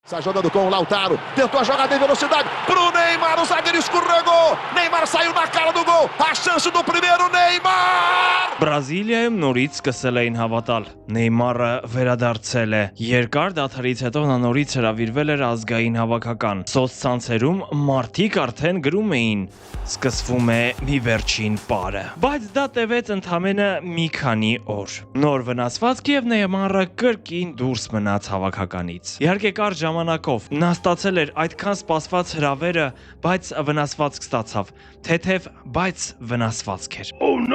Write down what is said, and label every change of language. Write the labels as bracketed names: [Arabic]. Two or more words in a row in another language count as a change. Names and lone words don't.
[Portuguese] Sai jogando com o Lautaro, tentou a jogada em velocidade pro Neymar, o zagueiro escorregou, Neymar saiu na cara do gol, a chance do primeiro, Neymar! [Armenian] Բրազիլիայում նորից սկսել էին հավատալ։ Նեյմարը վերադարձել է։ Երկար դադարից հետո նա նորից հրավիրվել էր ազգային հավաքական։ Սոցցանցերում մարդիկ արդեն գրում էին. սկսվում է մի վերջին պարը։ Բայց դա տևեց ընդամենը մի քանի օր։ Նոր վնասվածք եւ Նեյմարը կրկին դուրս մնաց հավաքականից։ Իհարկե կար ժամանակով նա ստացել էր այդքան սպասված հրավերը, բայց վնասվածք ստացավ։ Թեթև, բայց վնասվածք էր։ [English] Oh no!